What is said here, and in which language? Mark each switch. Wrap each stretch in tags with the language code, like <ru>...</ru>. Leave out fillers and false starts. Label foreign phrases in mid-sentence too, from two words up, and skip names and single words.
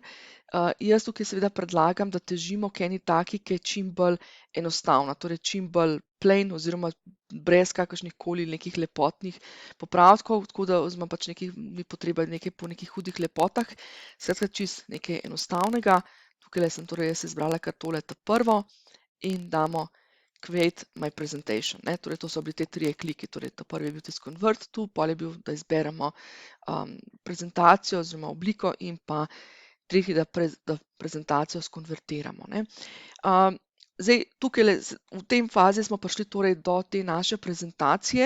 <sl>Jaz tukaj seveda predlagam, da težimo k eni taki, ki je čim bolj enostavna, torej čim bolj plain oziroma brez kakršnihkoli nekih lepotnih popravkov, tako da oziroma pač ni potreba nekaj po nekih hudih lepotah, skratka čisto nekaj enostavnega. Tukajle sem torej jaz izbrala kar tole prvo in damo</sl> <en>Create my presentation,</en> <sl>ne, torej to so bili te 3 kliki, torej ta prvi je bil tisti Convert tu, pol je bil, da izberemo prezentacijo oziroma obliko, in pa tretji, da prezentacijo skonvertiramo, ne. Zdaj, tukajle v tem fazi smo prišli torej do te naše prezentacije.</sl>